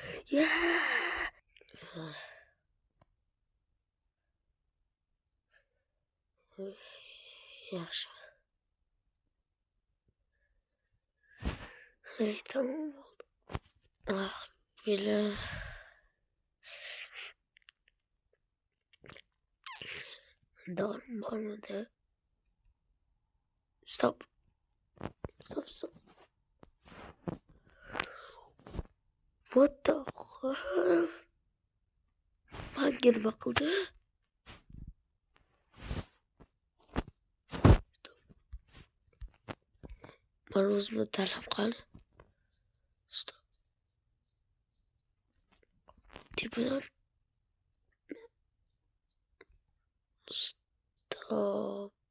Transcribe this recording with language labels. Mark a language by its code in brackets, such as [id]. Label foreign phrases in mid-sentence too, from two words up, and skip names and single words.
[uz] Yaxshi. Tamam bo'ldi. Bela dorim bormidi? [en] Stop. What the hell? [uz] Manga nima qildi? Mana o'zimni tanlab qani. Stop. Tepadan. Stop.